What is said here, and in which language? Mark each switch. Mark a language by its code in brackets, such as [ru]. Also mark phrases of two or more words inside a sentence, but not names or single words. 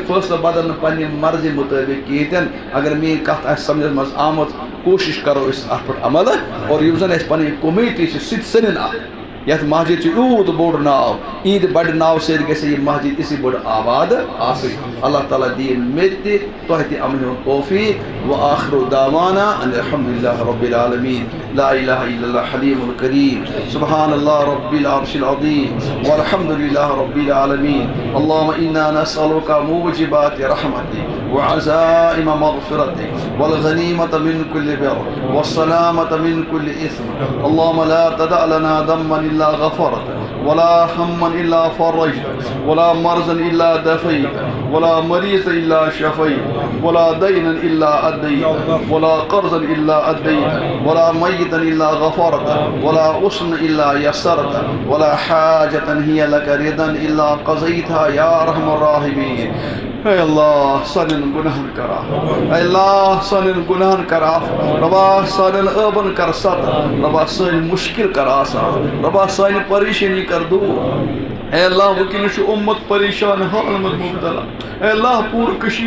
[ks] فٲصلہٕ بدلن نہٕ پننہِ مرضی مُطٲبِق کِہیٖنۍ تہِ نہٕ اگر میٛٲنۍ کتھ آسہِ سمجھس منٛز آمٕژ کوٗشِش کرو أسۍ اَتھ پٮ۪ٹھ عمل اور یُس زن اَسہِ پنٕنۍ کوٚمنٹی چھِ سُہ تہِ سٔنِن اَتھ یَتھ مسجد چھُ یوٗت بوٚڑ ناو عیٖد بڑِ ناو سۭتۍ گژھِ یہِ مسجد اِسی بٔڑ آباد آسٕنۍ اللہ تعالیٰ دِیِن مےٚ تہِ تۄہہِ تہِ امنہِ ہُنٛد توفیٖق [ar] وآخرُ دعوانا ان الحمدُ للہ رب العالمین لا الہ الا اللہ حلیم الکریم سبحان اللہ رب العرش العظیم والحمد للہ رب العالمین اللہم انا نسألک موجبات رحمتک وعزائم مغفرتک والغنیمة من كل بر والسلامة من كل اثم اللہم لا تدع لنا ذنبا الا غفرته ولا هما الا فرجته ولا مرضا الا دفيته ولا مريضا الا شفيته ولا دينا الا اديته ولا قرضا الا اديته ولا ميتا الا غفرته ولا حسنا الا يسرته ولا حاجة هي لك رضا الا قضيتها يا ارحم الراحمين [ks] اے اللہ سانٮ۪ن گُناہن کر عفو اے اللہ سانٮ۪ن گُناہن کر عفو رۄبا سانٮ۪ن ٲبن کر ستر رۄبا سٲنۍ مُشکل کر آسان رۄبا سانہِ پریشٲنی کر دوٗر اے اللہ وٕنکٮ۪نس چھُ اُمت پریشان حالن منٛز مُبتلا اے اللہ پوٗرٕ کٔشیٖر